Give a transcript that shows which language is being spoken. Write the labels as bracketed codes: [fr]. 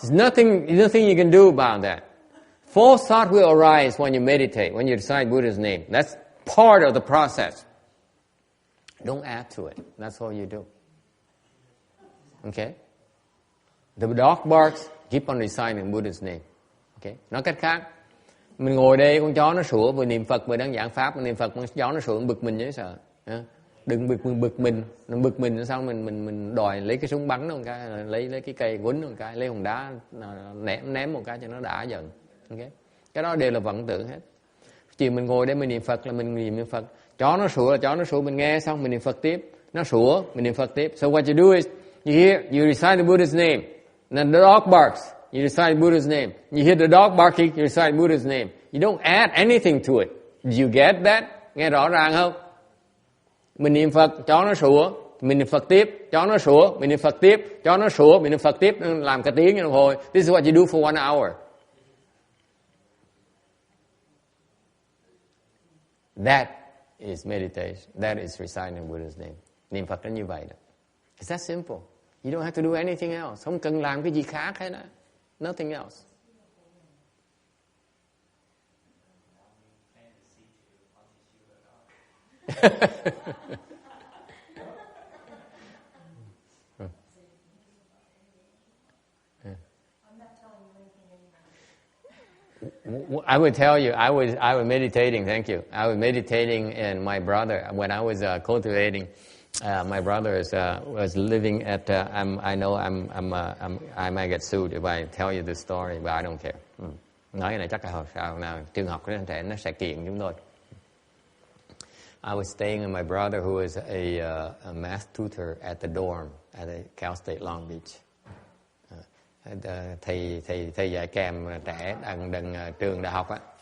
[en] There's nothing you can do about that. False thought will arise when you meditate, when you recite Buddha's name. That's part of the process. Don't add to it. That's all you do. Okay? The dog barks, keep on reciting Buddha's name. Okay? [vi] Nói cách khác, mình ngồi đây, con chó nó sủa, vừa niệm Phật, vừa đang giảng Pháp, mình niệm Phật, con chó nó sủa, bực mình dễ sợ. Đừng bực mình xong mình đòi lấy cái súng bắn nó một cái, lấy cái cây quýnh một cái, lấy hòn đá ném một cái cho nó đã giận. Okay? Cái đó đều là vọng tưởng hết. Chỉ mình ngồi đây mình niệm Phật là mình niệm Phật, Chó nó sủa là chó nó sủa, mình nghe xong mình niệm Phật tiếp. Nó sủa, mình niệm Phật tiếp. [en] So what you do is, you hear, you recite the Buddha's name. And then the dog barks, you recite Buddha's name. You hear the dog barking, you recite Buddha's name. You don't add anything to it. Do you get that? [vi] Nghe rõ ràng không? Mình niệm Phật, chó nó sủa, mình niệm Phật tiếp, chó nó sủa, mình niệm Phật tiếp, chó nó sủa, mình niệm Phật tiếp, làm cả tiếng đồng hồ. [en] This is what you do for 1 hour. That is meditation. That is reciting Buddha's name. [vi] Niệm Phật nó như vậy đó. [en] It's that simple. You don't have to do anything else. [vi] Không cần làm cái gì khác hết đó. [en] Nothing else. I would tell you, I was meditating. Thank you. I was meditating, and my brother, when I was cultivating, my brother was living at. I know I might get sued if I tell you this story, but I don't care. [vi] Nói cái này chắc là sao nào trường học nó sẽ kiện chúng tôi. [en] I was staying with my brother, who was a math tutor at the dorm at the Cal State Long Beach. [vi] Thầy dạy kèm trẻ đằng trường đại học á.